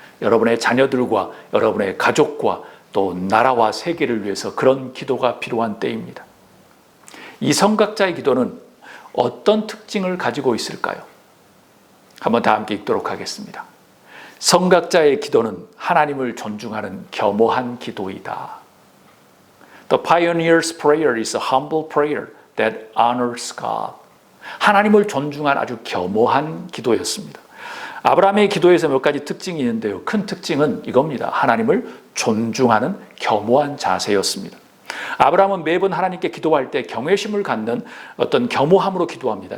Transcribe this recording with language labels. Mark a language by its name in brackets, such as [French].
[Korean] 여러분의 자녀들과 여러분의 가족과 또 나라와 세계를 위해서 그런 기도가 필요한 때입니다. 이 선각자의 기도는 어떤 특징을 가지고 있을까요? 한번 다 함께 읽도록 하겠습니다. 선각자의 기도는 하나님을 존중하는 겸허한 기도이다. [English] The pioneer's prayer is a humble prayer that honors God. [Korean] 하나님을 존중한 아주 겸허한 기도였습니다. 아브라함의 기도에서 몇 가지 특징이 있는데요. 큰 특징은 이겁니다. 하나님을 존중하는 겸허한 자세였습니다. 아브라함은 매번 하나님께 기도할 때 경외심을 갖는 어떤 겸허함으로 기도합니다.